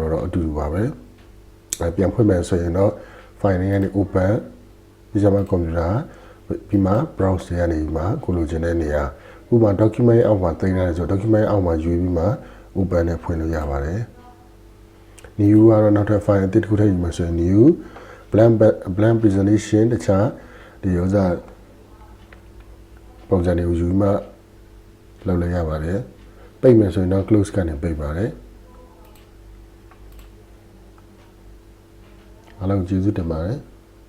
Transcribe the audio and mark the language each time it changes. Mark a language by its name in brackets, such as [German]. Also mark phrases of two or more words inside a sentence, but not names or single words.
[Burmese] တို့တော့အတူတူပါပဲပြန်ဖွင့်မယ်ဆိုရင်တော့ file နဲ့ open ဒီမှာ computer ပြီးမှ browse ရ နေမှာကိုလိုချင်တဲ့နေရာဥပမာ document အောက်မှာတင်ရတယ်ဆို document အောက်မှာရွေးပြီးမှ open နဲ့ဖွင့်လို့ရပါတယ် new ကတော့နောက်ထပ် file အသစ်တစ်ခုထည့်ယူမှာဆိုရင် [English] new blank presentation [Burmese] တခြားဒီဥစားပုံစံတွေကိုယူမှလုပ်လို့ရပါတယ်ပိတ်မယ်ဆိုရင်တော့ close ကနေပိတ်ပါတယ်အားလုံးကျေးဇူးတင်ပါတယ်